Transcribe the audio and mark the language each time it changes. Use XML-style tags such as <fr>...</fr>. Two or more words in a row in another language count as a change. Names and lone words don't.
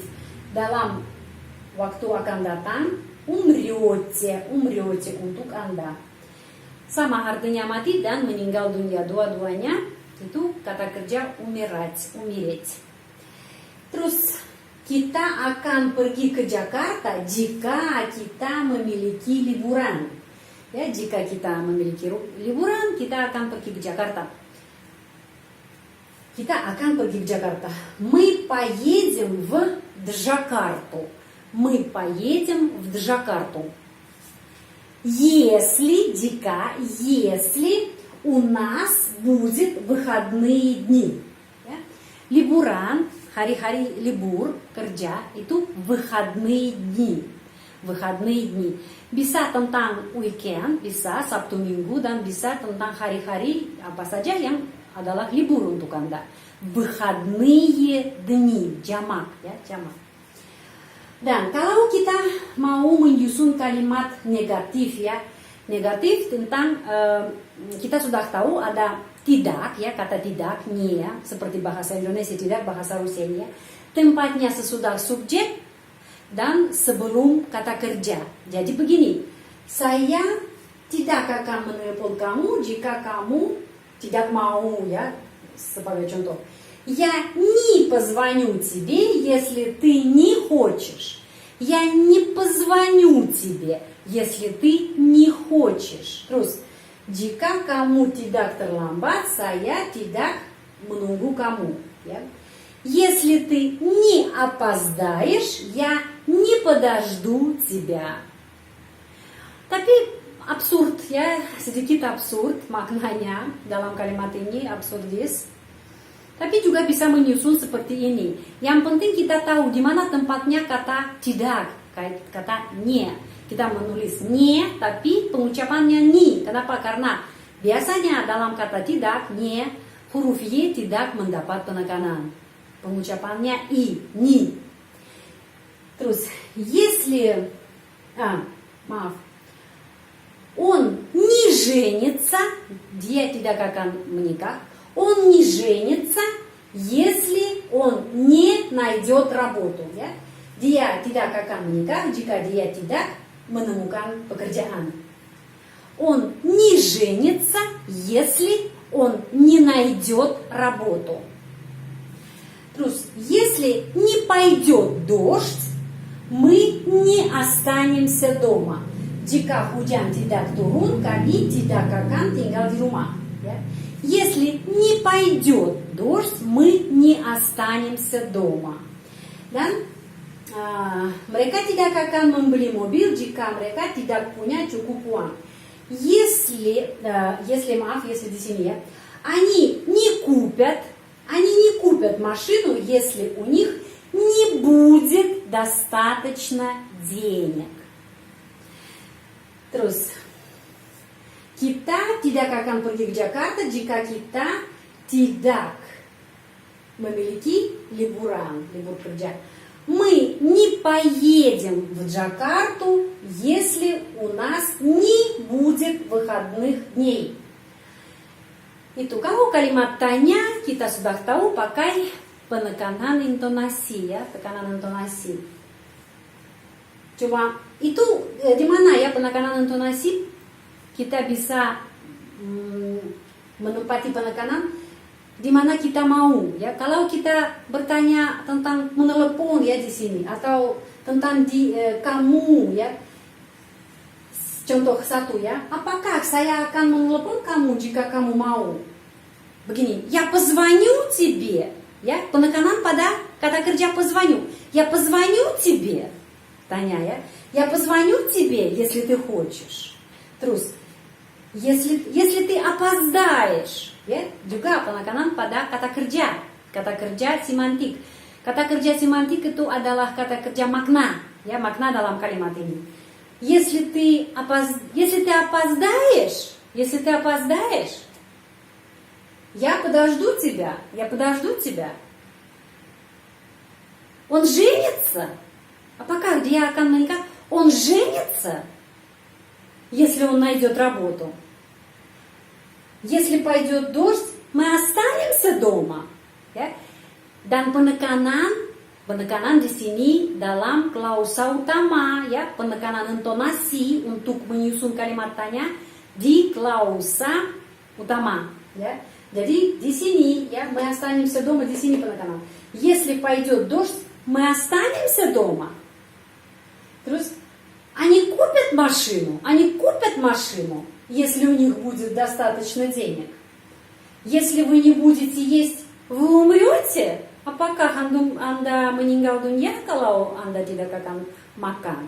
<id>Dalam waktu akan datang,</id> <ru>умрете, умрете</ru> <id>untuk Anda. Sama artinya mati dan meninggal dunia, dua-duanya itu kata kerja</id> <ru>умирать, умереть.</ru> <id>Terus kita akan pergi ke Jakarta jika kita memiliki liburan. Ya, jika kita memiliki liburan, kita akan pergi ke Jakarta. Kita akan pergi ke Jakarta.</id> <ru>Мы поедем в Джакарту. Мы поедем в Джакарту. Если, jika, если у нас будет выходные дни.</ru> <id>Ya. Liburan, hari-hari libur, kerja, itu</id> <ru>выходные дни. Выходные дни.</ru> <id>Bisa tentang weekend, bisa Sabtu Minggu, dan bisa tentang hari-hari apa saja yang adalah libur untuk Anda.</id> <ru>Выходные дни,</ru> <id>jamak ya, jamak. Dan kalau kita mau menyusun kalimat negatif ya, negatif tentang kita sudah tahu ada tidak ya, kata tidak, nie ya, seperti bahasa Indonesia tidak, bahasa Rusia ya. Tempatnya sesudah subjek dan sebelum kata kerja. Jadi begini, saya tidak akan menelpon kamu jika kamu tidak mau ya, sebagai contoh.</id> <ru>Я не позвоню тебе, если ты не хочешь. Я не позвоню тебе, если ты не хочешь.</ru> <id>Terus, jika kamu tidak terlambat, saya tidak menunggu kamu. Ya.</id> <ru>Если ты не опоздаешь, я не подожду тебя.</ru> <id>Tapi absurd ya, sedikit absurd maknanya dalam kalimat ini, absurdis. Tapi juga bisa menyusun seperti ini. Yang penting kita tahu di mana tempatnya kata tidak, kata nie. Kita menulis nie, tapi pengucapannya ni. Kenapa? Karena biasanya dalam kata tidak, nie, huruf y tidak mendapat penekanan. Pengucapannya i, ni. Terus,</id> <ru>если, он не женится,</ru> <id>dia tidak akan menikah.</id> <ru>Он не женится, если он не найдет работу.</ru> <id>Ya? Dia tidak akan menikah jika dia tidak menemukan pekerjaan.</id> <ru>Он не женится, если он не найдет работу. Terus, если не пойдет дождь, мы не останемся дома.</ru> <id>Jika hujan tidak turun, kami tidak akan tinggal di rumah. Ya?</id> <ru>Если не пойдет дождь, мы не останемся дома.</ru> <id>Dan mereka tidak akan membeli mobil jika mereka tidak punya cukup uang. Если di sini ya,</id> <ru>они не купят машину, если у них не будет достаточно денег.</ru> <id>Terus, kita tidak akan pergi ke Jakarta jika kita tidak memiliki libur kerja.</id> <ru>Мы не поедем в Джакарту, если у нас не будет выходных дней.</ru> <id>Itu kalau kalimat tanya kita sudah tahu pakai penekanan intonasi ya, tekanan intonasi. Cuma itu di mana ya penekanan intonasi kita bisa menempati penekanan di mana kita mau ya. Kalau kita bertanya tentang menelepon ya di sini atau tentang kamu ya. Contoh satu ya, apakah saya akan menelepon kamu jika kamu mau? Begini,</id> <ru>я позвоню тебе,</ru> <id>ya, penekanan pada kata kerja позвоню.</id> <ru>Я позвоню тебе,</ru> <id>tanya ya.</id> <ru>Я позвоню тебе, если ты хочешь. Terus, если ты опоздаешь,</ru> <id>ya, juga penekanan pada kata kerja semantik. Kata kerja semantik itu adalah kata kerja makna, ya, makna dalam kalimat ini.</id> <ru>Если ты опоздаешь, я подожду тебя. Он женится.</ru> <id>Apakah dia akan menikah?</id> <ru>Он женится, если он найдет работу. Если пойдет дождь, мы останемся дома.</ru> <id>Ya? Dan penekanan di sini dalam klausa utama, ya, penekanan intonasi untuk menyusun kalimat tanya di klausa utama, ya. Jadi di sini, ya,</id> <ru>мы останемся дома,</ru> <id>di sini penekanan.</id> <ru>Если пойдет дождь, мы останемся дома. Terus, они купят машину, если у них будет достаточно денег. Если вы не будете есть, вы умрете.</ru> <id>Apakah Anda meninggal dunia kalau Anda tidak akan makan?</id>